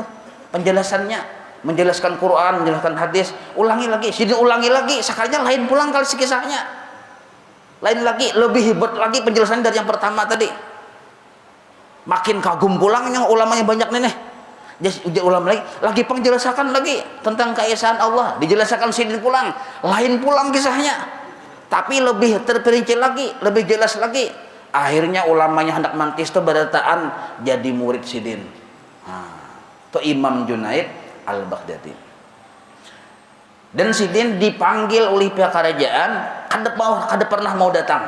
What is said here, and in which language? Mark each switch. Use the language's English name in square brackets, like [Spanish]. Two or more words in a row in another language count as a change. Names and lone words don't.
[Banjar] Penjelasannya, menjelaskan Quran, menjelaskan hadis, ulangi lagi, sini ulangi lagi, sekalinya lain pulang kali kisahnya. Lain lagi, lebih hebat lagi penjelasan dari yang pertama tadi. Makin kagum pulang yang ulamanya banyak nih. Jadi ulama lagi penjelasan lagi tentang keesaan Allah, dijelaskan sidin pulang, lain pulang kisahnya, tapi lebih terperinci lagi, lebih jelas lagi. Akhirnya ulamanya hendak mantis itu berataan jadi murid sidin. Itu Imam Junaid al-Baghdadi. Dan sidin dipanggil oleh pihak kerajaan, kada pernah mau datang.